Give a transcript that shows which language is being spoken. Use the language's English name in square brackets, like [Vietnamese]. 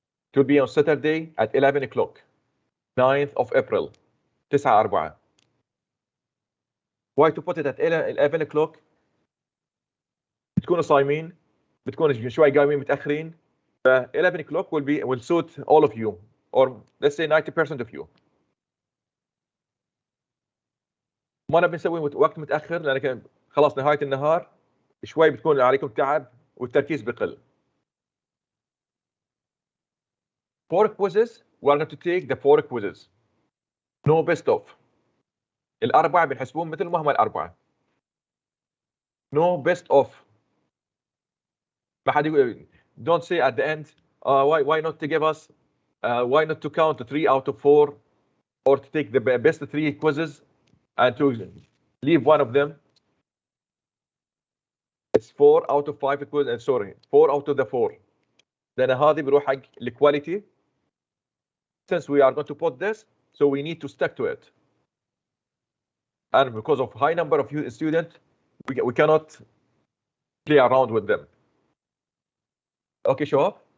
[English] It will be on Saturday at 11 o'clock, 9th of April, 9/4. Why to put it at 11 o'clock? [Arabic] بتكونوا صايمين، بتكونوا شوي قايمين متأخرين، [English] ف 11 o'clock will suit all of you, or let's say 90% of you. [Arabic] ما نبي نسوي وقت متأخر لأن خلاص نهاية النهار شوي بتكون عليكم تعب والتركيز بقل. [English] 4 quizzes, we are going to take the 4 quizzes. No best of. [Arabic] الأربعة بنحسبون مثل ما هم الأربعة. [English] No best of. [Arabic] ما حد يقول [English] don't say at the end why not to give us why not to count 3 out of 4 or to take the best 3 quizzes and to leave one of them. It's 4 out of 5 quizzes, sorry, 4 out of the 4. [Arabic] لأن هذه بروح حق الكواليتي. [English] Since we are going to put this, so we need to stick to it. And because of high number of students, we cannot play around with them. Okay, شباب.